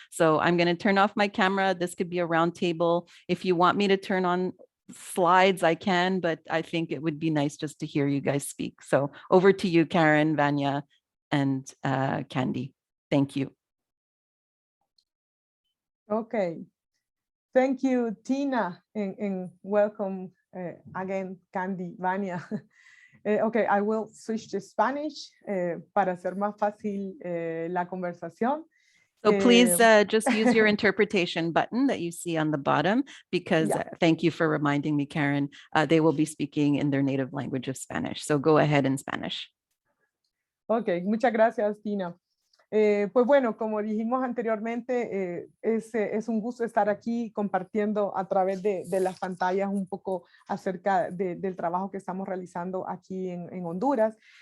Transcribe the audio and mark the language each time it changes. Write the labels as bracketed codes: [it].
[en] So I'm going to turn off my camera. This could be a round table. If you want me to turn on slides, I can, but I think it would be nice just to hear you guys speak. So over to you, Karen, Vanya, and Candy. Thank you. Okay. Thank you, Tina, and welcome again, Candy, Vania. Okay, I will switch to Spanish [es] para hacer más fácil la conversación. [en] So please just use your interpretation button that you see on the bottom, because thank you for reminding me, Karen, they will be speaking in their native language of Spanish. So go ahead in Spanish. [es] Okay, muchas gracias, Tina. Pues bueno, como dijimos anteriormente, es un gusto estar aquí compartiendo a través de las pantallas un poco acerca del trabajo que estamos realizando aquí en Honduras.